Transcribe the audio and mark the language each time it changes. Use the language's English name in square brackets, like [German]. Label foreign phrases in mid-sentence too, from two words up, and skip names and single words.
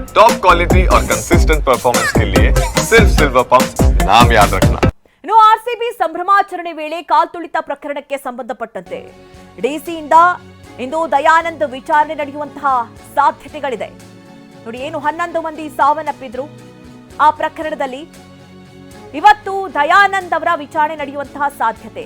[English] top quality [Hindi] और [English] consistent performance [Hindi] के लिए सिर्फ सिल्वर पंप नाम याद रखना। [Kannada] ಇನ್ನು ಆರ್ಸಿಬಿ ಸಂಭ್ರಮಾಚರಣೆ ವೇಳೆ ಕಾಲ್ತುಳಿತ ಪ್ರಕರಣಕ್ಕೆ ಸಂಬಂಧಪಟ್ಟಂತೆ ಡಿಸಿಯಿಂದ ಇಂದು ದಯಾನಂದ್ ವಿಚಾರಣೆ ನಡೆಯುವಂತಹ ಸಾಧ್ಯತೆಗಳಿದೆ. ನೋಡಿ, ಏನು 11 ಮಂದಿ ಸಾವನ್ನಪ್ಪಿದ್ರು ಆ ಪ್ರಕರಣದಲ್ಲಿ ಇವತ್ತು ದಯಾನಂದ್ ಅವರ ವಿಚಾರಣೆ ನಡೆಯುವಂತಹ ಸಾಧ್ಯತೆ.